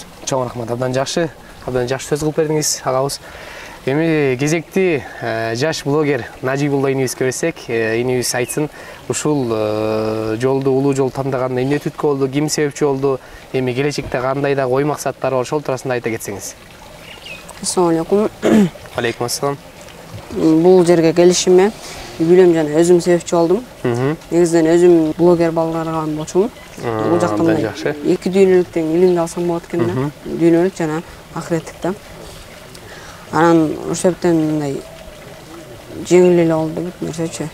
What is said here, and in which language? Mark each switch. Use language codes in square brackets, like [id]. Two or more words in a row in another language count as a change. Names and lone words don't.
[ky] Чоң рахмат, абдан жакшы сөз кылып бердиңиз, агабыз. Эми кезекти жаш блогер Нажибулла инибизге берсек, инибиз айтсын, ушул жолду, улуу жол тандаганда эмне түрткү болду, ким себепчи болду, эми келечекте кандай да ой максаттар бар, ошол туурасында айта кетсеңиз. [ar] السلام عليكم. عليكم السلام. [ky] Бул жерге келишиме билем жана өзүм себепчи болдум. Негизинен өзүм блогер балдарга болчумун. Бул жакта мындай эки дүйнөлүктөн илимди алсам болот экен да. Дүйнөлүк жана ахиреттик да. Анан ошол себептен мындай жеңил эле болду бүт нерсечи.